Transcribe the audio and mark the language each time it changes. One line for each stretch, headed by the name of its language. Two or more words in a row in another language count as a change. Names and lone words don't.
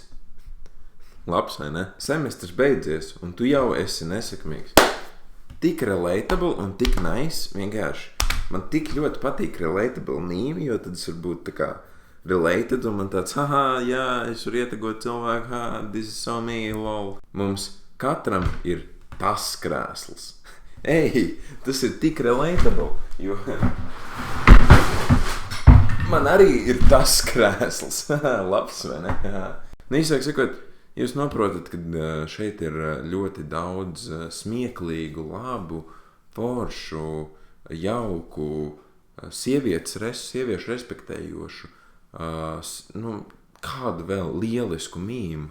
Latvian: Labs, vai ne? Semestrs beidzies, un tu jau esi nesekmīgs. Tik relatable un tik nice, vienkārši. Man tik ļoti patīk relatable mīmi, jo tad es varu būt tā kā related, un man tāds, jā, es varu ietegot cilvēku,
English: this is so me, lol.
Latvian: Mums katram ir tas krēsls. Tas ir tik relatable, jo man arī ir tas krēsls. Labs, vai ne? Īsāk sakot, jūs noprotat, ka šeit ir ļoti daudz smieklīgu, labu, foršu, jauku, sieviešu respektējošu, kādu vēl lielisku mīmu.